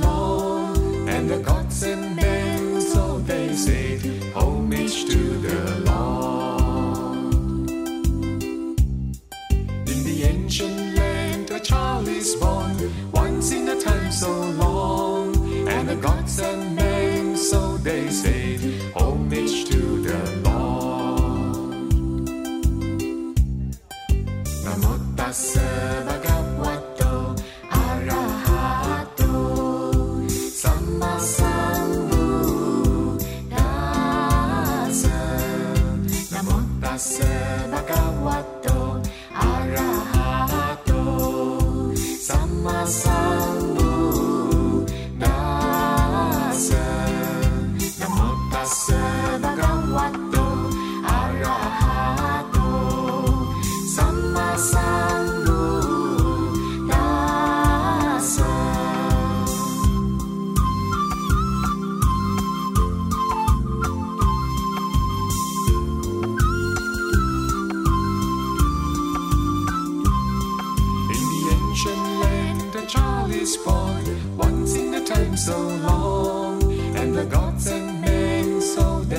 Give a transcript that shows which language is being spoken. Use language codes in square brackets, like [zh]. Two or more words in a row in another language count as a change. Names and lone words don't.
[en] long, and the gods and men, so they say, homage to the Lord. In the ancient land a child is born, once in a time so long, and the gods and men, so they say, homage to the Lord. [pi] Namo tassa bhagavato arahato samma sambuddhassa. Namo tassa bhagavato arahato samma sambuddhassa. Namo tassa bhagavato arahato samma sambuddhassa. [en] In the ancient land a child is born, once in a time so long, and the gods and men, so